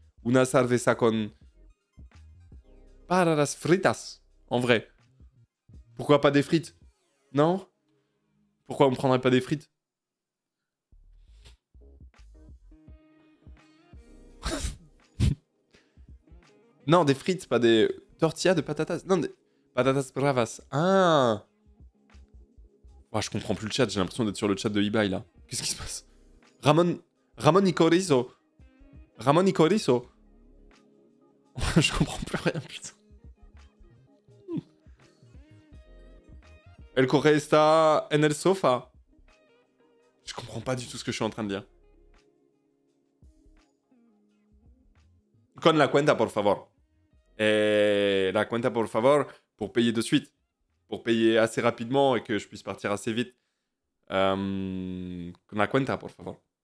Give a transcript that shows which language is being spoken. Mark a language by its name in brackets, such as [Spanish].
[Spanish] Una cerveza con patatas fritas. [French] En vrai. Pourquoi pas des frites? Non? Pourquoi on prendrait pas des frites? Non, des frites, pas des tortillas de patatas. Non, des patatas bravas. Ah! Oh, je comprends plus le chat, j'ai l'impression d'être sur le chat de eBay là. Qu'est-ce qui se passe? Ramon Icorizo. Je comprends plus rien, putain. [Spanish] El correo está en el sofá. [French] Je comprends pas du tout ce que je suis en train de dire. [Spanish] Con la cuenta, por favor. La cuenta, por favor, [French] pour payer de suite. Pour payer assez rapidement et que je puisse partir assez vite. [Spanish] Con la cuenta, por favor.